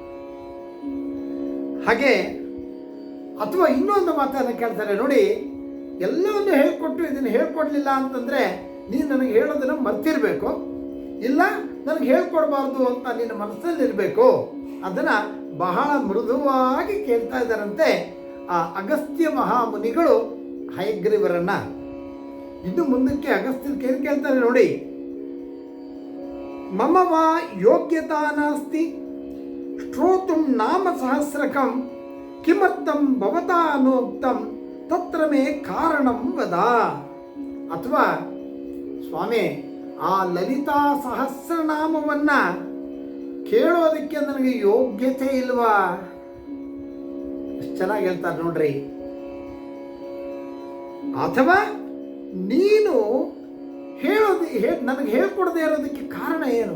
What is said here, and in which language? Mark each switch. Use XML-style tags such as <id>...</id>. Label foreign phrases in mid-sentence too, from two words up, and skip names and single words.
<kn>ಹಾಗೆ ಅಥವಾ ಇನ್ನೊಂದು ಮಾತನ್ನು ಕೇಳ್ತಾರೆ ನೋಡಿ, ಎಲ್ಲವನ್ನು ಹೇಳ್ಕೊಟ್ಟು ಇದನ್ನು ಹೇಳ್ಕೊಡ್ಲಿಲ್ಲ ಅಂತಂದರೆ ನೀನು ನನಗೆ ಹೇಳೋದನ್ನು ಮರ್ತಿರಬೇಕು, ಇಲ್ಲ ನನಗೆ ಹೇಳ್ಕೊಡ್ಬಾರ್ದು ಅಂತ ನಿನ್ನ ಮನಸ್ಸಲ್ಲಿರಬೇಕು. ಅದನ್ನು ಬಹಳ ಮೃದುವಾಗಿ ಕೇಳ್ತಾ ಇದ್ದಾರಂತೆ ಆ ಅಗಸ್ತ್ಯ ಮಹಾಮುನಿಗಳು ಹಯಗ್ರೀವರನ್ನ. ಇನ್ನು ಮುಂದಕ್ಕೆ ಅಗಸ್ತ್ಯಕ್ಕೆ ಏನು ಕೇಳ್ತಾರೆ ನೋಡಿ,</kn> <sa>ಮಮ ವಾ ಯೋಗ್ಯತಾ ನಾಸ್ತಿ ಶ್ರೋತುಂ ನಾಮ ಸಹಸ್ರಕಂ ಕಿಮರ್ಥಂ ಭವತಾ ಅನೋಕ್ತಂ ತತ್ರ ಮೇ ಕಾರಣಂ ವದ.</sa> <kn>ಅಥವಾ ಸ್ವಾಮಿ, ಆ ಲಲಿತಾ ಸಹಸ್ರನಾಮವನ್ನು ಕೇಳೋದಕ್ಕೆ ನನಗೆ ಯೋಗ್ಯತೆ ಇಲ್ವಾ? ಎಷ್ಟು ಚೆನ್ನಾಗಿ ಹೇಳ್ತಾರೆ ನೋಡ್ರಿ. ಅಥವಾ ನೀನು ನನಗೆ ಹೇಳ್ಕೊಡದೆ ಇರೋದಕ್ಕೆ ಕಾರಣ ಏನು?</kn>